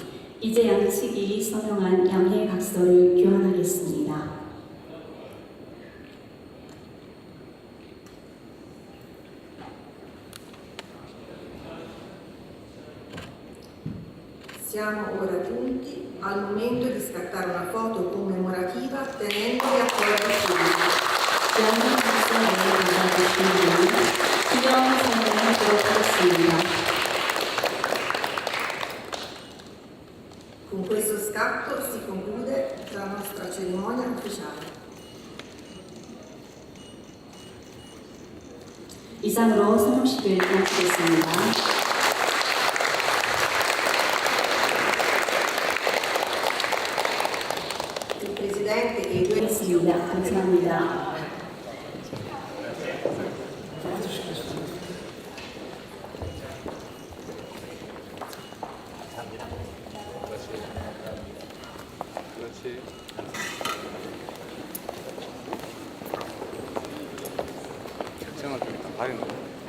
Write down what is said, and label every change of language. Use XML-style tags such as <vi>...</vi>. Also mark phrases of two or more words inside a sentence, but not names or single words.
<ko>이제 양측이 서명한 양해각서를 교환하겠습니다.</ko> <it>Siamo ora giunti al momento di scattare una foto commemorativa tenendo gli accordi firmati.</it> <ko>양해각서를 받아주시면 기념 선물하도록 하겠습니다.</ko> <it>Con questo scatto si conclude la nostra cerimonia ufficiale.</it> <ko>이상으로 서명식을 마치겠습니다.</ko> <it>Il Presidente e i due</it> <ko>감사합니다. 그렇지. 결정을 좀 일단 봐야 돼.</ko>